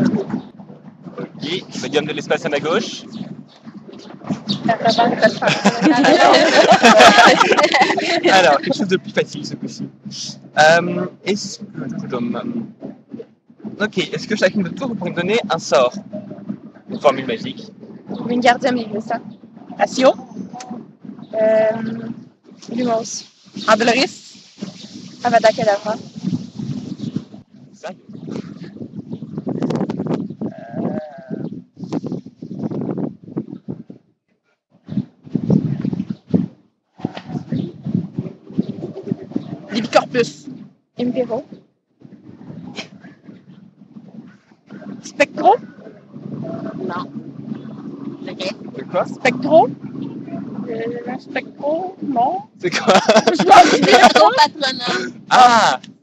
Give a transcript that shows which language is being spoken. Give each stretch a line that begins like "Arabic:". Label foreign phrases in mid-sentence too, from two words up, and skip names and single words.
French: Ok, médium de l'espace à ma gauche. Alors, quelque chose de plus facile ce coup-ci. Est-ce que chacune de tour vous pourriez me donner un sort? Une formule magique. Wingardium Leviosa. Accio. Lumos. Ambloris. Avada Kedavra. Ça, Libicorpus. Impero. Spectro. Non. c'est quoi? Spectro. Spectro. Non. C'est quoi? Je m'en souviens pas. Patronum. Ah!